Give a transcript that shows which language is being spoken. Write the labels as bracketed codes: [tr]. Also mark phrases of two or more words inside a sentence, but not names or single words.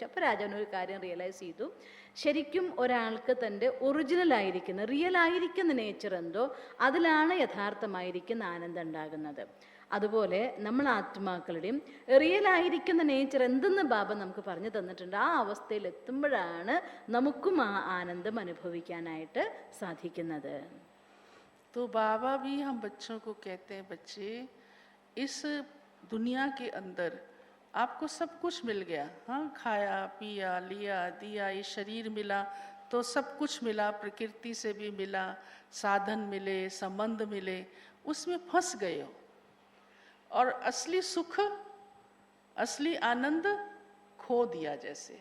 [ml] അപ്പോൾ രാജാവിന് ഒരു കാര്യം റിയലൈസ് ചെയ്തു, ശരിക്കും ഒരാൾക്ക് തൻ്റെ ഒറിജിനൽ ആയിരിക്കുന്ന റിയൽ ആയിരിക്കുന്ന നേച്ചർ എന്തോ അതിലാണ് യഥാർത്ഥമായിരിക്കുന്ന ആനന്ദം ഉണ്ടാകുന്നത്. അതുപോലെ നമ്മൾ ആത്മാക്കളുടെയും റിയൽ ആയിരിക്കുന്ന നേച്ചർ എന്തെന്ന് ബാബ നമുക്ക് പറഞ്ഞു തന്നിട്ടുണ്ട്. ആ അവസ്ഥയിൽ എത്തുമ്പോഴാണ് നമുക്കും ആ ആനന്ദം അനുഭവിക്കാനായിട്ട് സാധിക്കുന്നത്. [hi] तो बाबा भी हम बच्चों को कहते हैं, बच्चे इस दुनिया के अंदर आपको सब कुछ मिल गया, हाँ, खाया पिया लिया दिया, ये शरीर मिला तो सब कुछ मिला, प्रकृति से भी मिला, साधन मिले, संबंध मिले, उसमें फंस गए हो और असली सुख असली आनंद खो दिया जैसे।